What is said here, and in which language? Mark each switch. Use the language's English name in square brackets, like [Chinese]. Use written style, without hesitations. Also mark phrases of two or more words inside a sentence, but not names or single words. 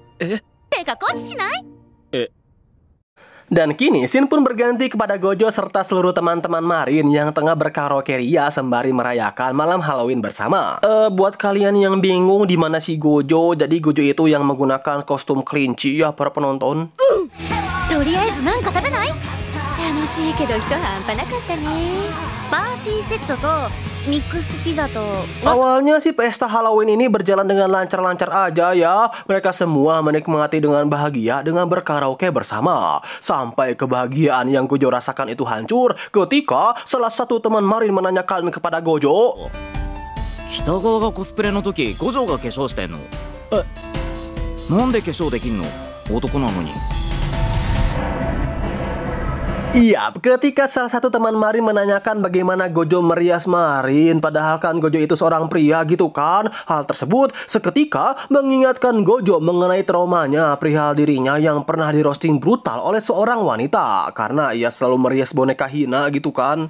[Japanese] え？てかコーチしない？ [Indonesian] Dan kini Shin pun berganti kepada Gojo serta seluruh teman-teman Marin yang tengah berkaraoke ria sembari merayakan malam Halloween bersama. Buat kalian yang bingung di mana si Gojo, jadi Gojo itu yang menggunakan kostum kelinci ya para penonton. [Japanese] とりあえずなんか食べない？楽しいけど人半端なかったね。パーティーセットとミックスピザと。 [Indonesian] Awalnya sih pesta Halloween ini berjalan dengan lancar-lancar aja ya. Mereka semua menikmati dengan bahagia dengan berkaraoke bersama. Sampai kebahagiaan yang Gojo rasakan itu hancur ketika salah satu teman Marin menanyakan kepada Gojo. [Japanese] 北川がコスプレの時、五条が化粧してんの？なんで化粧できんの？男なのに。 [Indonesian] Iya, ketika salah satu teman Marin menanyakan bagaimana Gojo merias Marin, padahal kan Gojo itu seorang pria gitu kan. Hal tersebut seketika mengingatkan Gojo mengenai traumanya perihal dirinya yang pernah di roasting brutal oleh seorang wanita karena ia selalu merias boneka Hina gitu kan.